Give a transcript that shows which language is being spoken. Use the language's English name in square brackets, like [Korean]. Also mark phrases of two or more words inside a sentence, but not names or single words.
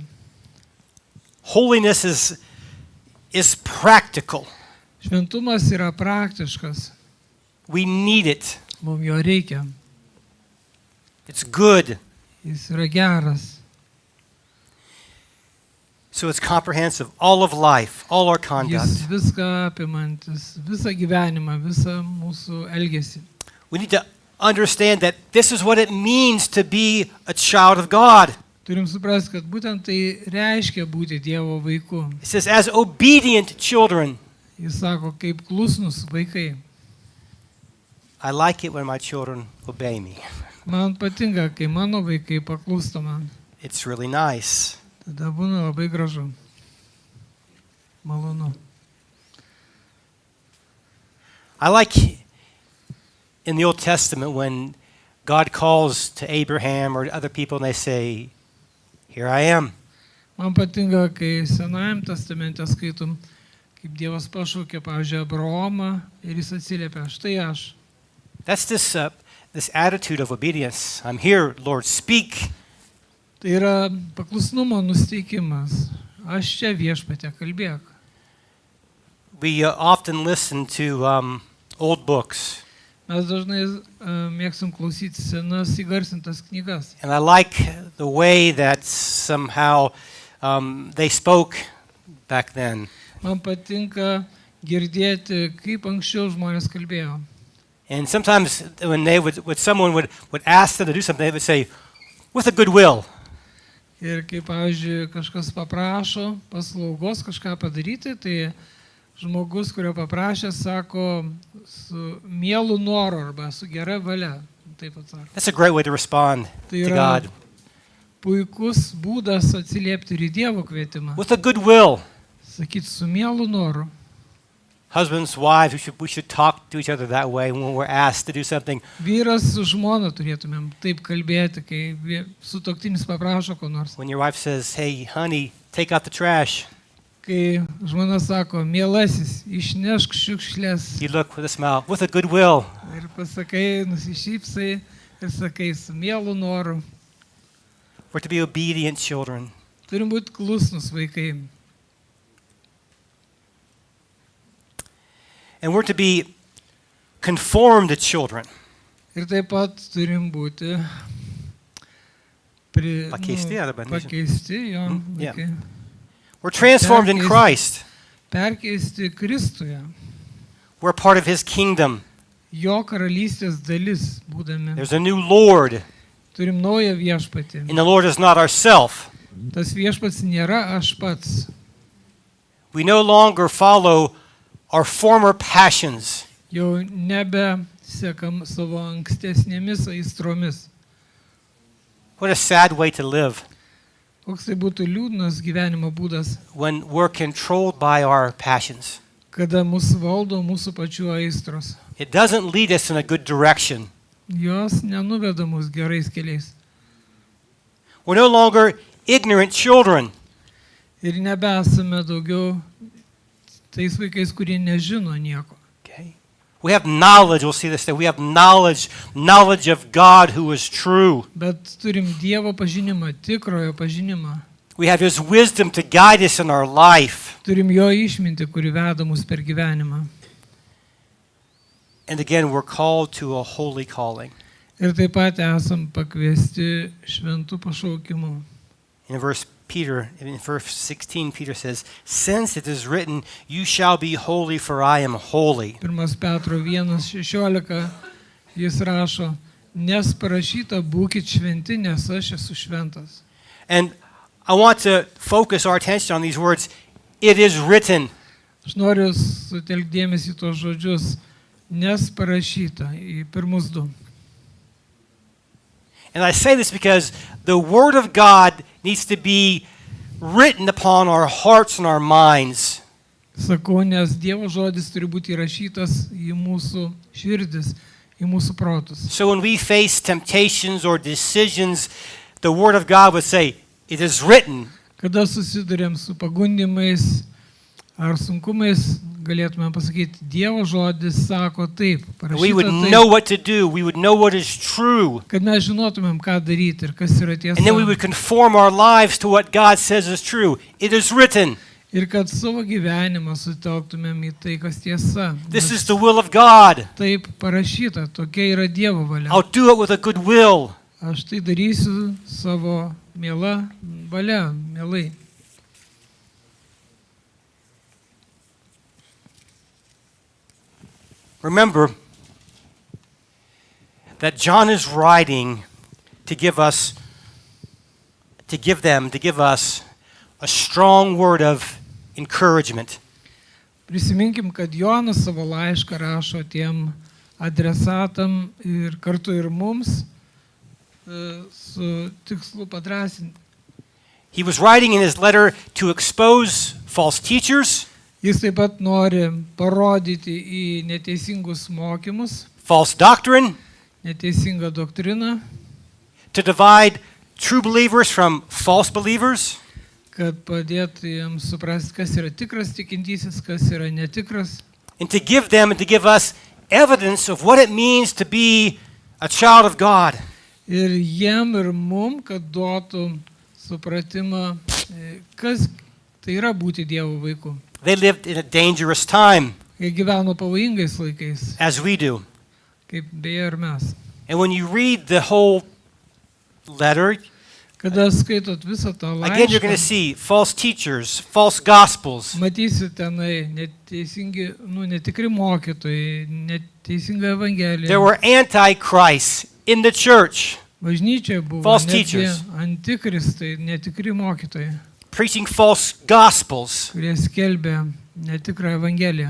[English] Holiness is practical. [Lithuanian] Šventumas yra praktiškas. [English] We need it. [Lithuanian] Mums jo reikia. [English] It's good. [Lithuanian] Jis yra geras. [English] So it's comprehensive, all of life, all our [Lithuanian] Jis [English] conduct. [Lithuanian] viską apimantis, visą gyvenimą, visą mūsų elgesį. [English] We need to understand that this is what it means to be a child of God. [Lithuanian] Turim suprasti, kad būtent tai reiškia būti Dievo vaiku. [English] It says, as obedient children. [Lithuanian] Jis sako, kaip klusnus vaikai. [English] I like it when my children obey me. [Lithuanian] Man patinka, kai mano vaikai paklūsta man. [English] It's really nice. [Lithuanian] Tada būna labai gražu. Malonu. [English] I like in the Old Testament when God calls to Abraham or other people and they say, here I am. [Lithuanian] Man patinka, kai Senajam testamente skaitom, kaip Dievas pašaukė, pavyzdžiui, Abraomą ir jis atsiliepia, štai aš. [English] That's this attitude of obedience. I'm here, Lord, speak. [Lithuanian] Tai yra paklusnumo nusteikimas. Aš čia viešpatie, kalbėk. [English] We often listen to old books, [Lithuanian] Mes dažnai mėgstam klausyti senas įgarsintas knygas. [English] and I like the way that somehow they spoke back then. [Lithuanian] Man patinka girdėti, kaip anksčiau žmonės kalbėjo. [English] And sometimes when someone would ask them to do something, they would say, with a good will. [Lithuanian] Ir kai, pavyzdžiui, kažkas paprašo paslaugos kažką padaryti, tai žmogus, kurio paprašė, sako su mielu noru arba su gera valia. Taip atsako. [English] That's a great way to respond [Lithuanian] Tai [English] to [Lithuanian] yra [English] God. [Lithuanian] puikus būdas atsiliepti ir į Dievo kvietimą. [English] With a good will. [Lithuanian] Sakyti su mielu noru. [English] Husbands, wives, we should talk to each other that way when we're asked to do something. [Lithuanian] Vyras su žmona turėtumėm taip kalbėti, kai sutuoktinis paprašo ko nors. [English] When your wife says, hey, honey, take out the trash, [Lithuanian] Kai žmona sako, mielasis, išnešk šiukšlės. [English] you look with a smile, with a good will. [Lithuanian] Ir pasakai, nusišypsai ir sakai su mielu noru. [English] We're to be obedient children. [Lithuanian] Turim būti klusnus vaikai. [English] And we're to be conformed children. [Lithuanian] Ir taip pat turim būti Pakeisti arba nežinau. pakeisti, jo, Yeah. vaikai. [English] We're transformed in Christ. [Lithuanian] Perkeisti Kristuje. [English] We're part of his kingdom. [Lithuanian] Jo karalystės dalis būdami. [English] There's a new Lord, [Lithuanian] Turim naują viešpatį. [English] and the Lord is not ourself. [Lithuanian] Tas viešpats nėra aš pats. [English] We no longer follow our former passions. [Lithuanian] Jau nebe sekam savo ankstesnėmis aistromis. [English] What a sad way to live [Lithuanian] Koks tai būtų liūdnas gyvenimo būdas, [English] when we're controlled by our passions. [Lithuanian] kada mus valdo mūsų pačių aistros. [English] It doesn't lead us in a good direction. [Lithuanian] Jos nenuveda mus gerais keliais. [English] We're no longer ignorant children. [Lithuanian] Ir nebesame daugiau tais vaikais, kurie nežino nieko. [English] Okay. We have knowledge, we'll see this, that we have knowledge of God who is true. [Lithuanian] Bet turim Dievo pažinimą, tikrojo pažinimą. [English] We have his wisdom to guide us in our life. [Lithuanian] Turim jo išmintį, kuri veda mus per gyvenimą. [English] And again, we're called to a holy calling. [Lithuanian] Ir taip pat esam pakviesti šventų pašaukimų. [English] In verse 16, Peter says, since it is written, you shall be holy, for I am holy. [Lithuanian] 1 Petro 1:16 jis rašo, nes parašyta būkit šventi, nes aš esu šventas. [English] And I want to focus our attention on these words. It is written. [Lithuanian] Aš noriu sutelkti dėmesį į tos žodžius, nes parašyta į pirmus du. [English] And I say this because the Word of God needs to be written upon our hearts and our minds. [Lithuanian] Sakau, nes Dievo žodis turi būti įrašytas į mūsų širdis, į mūsų protus. [English] So when we face temptations or decisions, the Word of God would say, it is written. [Lithuanian] Kada susidurėm su pagundimais ar sunkumais, galėtume pasakyti, Dievo žodis sako taip, [English] We would [Lithuanian] parašyta [English] know [Lithuanian] taip, [English] what to do. We would know what is true. [Lithuanian] kad mes žinotumėm, ką daryti ir kas yra tiesa. [English] And then we would conform our lives to what God says is true. It is written. [Lithuanian] Ir kad savo gyvenimą sutelktumėm į tai, kas tiesa. [English] This [Lithuanian] Nes [English] is the will of God. [Lithuanian] taip parašyta, tokia yra Dievo valia. [English] I'll do it with a good will. [Lithuanian] Aš tai darysiu savo mielą valia, mielai. [English] Remember that John is writing to give us a strong word of encouragement. [Lithuanian] Prisiminkim, kad Jonas savo laišką rašo tiem adresatam ir kartu ir mums su tikslu padrąsinti. [English] He was writing in his letter to expose false teachers, [Lithuanian] Jis taip pat nori parodyti į neteisingus mokymus, [English] false doctrine, [Lithuanian] neteisingą doktriną, [English] to divide true believers from false believers, [Lithuanian] kad padėtų jiems suprasti, kas yra tikras tikintysis, kas yra netikras. [English] and to give them and to give us evidence of what it means to be a child of God. [Lithuanian] Ir jiem ir mum, kad duotų supratimą, kas tai yra būti Dievo vaiku. [English] They lived in a dangerous time, [Lithuanian] Jie gyveno pavojingais laikais, [English] as we do. [Lithuanian] kaip beje ir mes. [English] And when you read the whole letter, [Lithuanian] Kada skaitot visą tą [English] again, you're going to [Lithuanian] laišką, [English] see false teachers, false gospels. [Lithuanian] matysit tenai neteisingi, netikri mokytojai, neteisinga evangelija. [English] There were antichrists in the church, [Lithuanian] Bažnyčioje buvo [English] false [Lithuanian] netgi [English] teachers. [Lithuanian] antikristai, netikri mokytojai, [English] preaching false gospels. [Lithuanian] kurie skelbė netikrą evangeliją.